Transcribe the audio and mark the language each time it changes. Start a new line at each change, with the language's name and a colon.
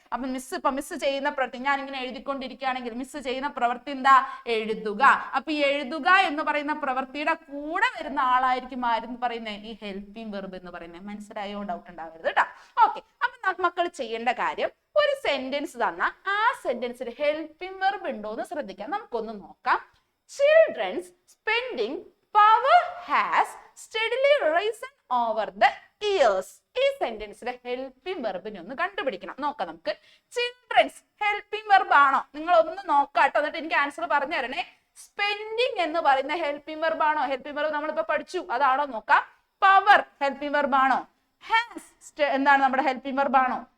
Malayalam: അപ്പൊ മിസ് ചെയ്യുന്ന പ്രവൃത്തി, ഞാൻ ഇങ്ങനെ എഴുതിക്കൊണ്ടിരിക്കുകയാണെങ്കിൽ മിസ് ചെയ്യുന്ന പ്രവൃത്തി എന്താ? എഴുതുക. അപ്പൊ ഈ എഴുതുക എന്ന് പറയുന്ന പ്രവൃത്തിയുടെ കൂടെ വരുന്ന ആളായിരിക്കും ആരെന്ന് പറയുന്നത്? ഈ ഹെൽപ്പിംഗ് വെർബ് എന്ന് പറയുന്നത്. മനസ്സിലായോ? ഡൗട്ട് ഉണ്ടാവരുത് കേട്ടോ. ഓക്കെ, അപ്പൊ മക്കൾ ചെയ്യേണ്ട കാര്യം, ഒരു സെന്റൻസ് തന്ന ആ സെന്റൻസിൽ ഹെൽപ്പിംഗ് വെർബ് ഉണ്ടോ എന്ന് ശ്രദ്ധിക്കാം. നമുക്കൊന്ന് നോക്കാം.
English: Children's spending power has steadily risen over the years.
Malayalam: ഈ സെന്റൻസിലെ ഹെൽപ്പിംഗ് വെർബിനെ ഒന്ന് കണ്ടുപിടിക്കണം. നോക്കാം നമുക്ക്. ചിൽഡ്രൻസ് ഹെൽപ്പിംഗ് വെർബ് ആണോ? നിങ്ങൾ ഒന്ന് നോക്കാട്ടോ, എന്നിട്ട് എനിക്ക് ആൻസർ പറഞ്ഞു തരണേ. സ്പെൻഡിങ് എന്ന് പറയുന്ന ഹെൽപ്പിംഗ് വെർബ് ആണോ? ഹെൽപ്പിംഗ് വെർബ് നമ്മളിപ്പോ പഠിച്ചു, അതാണോ നോക്കാം. പവർ ഹെൽപ്പിംഗ് വെർബ് ആണോ? ഹാസ് എന്താണ് നമ്മുടെ ഹെൽപ്പിംഗ് വെർബ് ആണോ?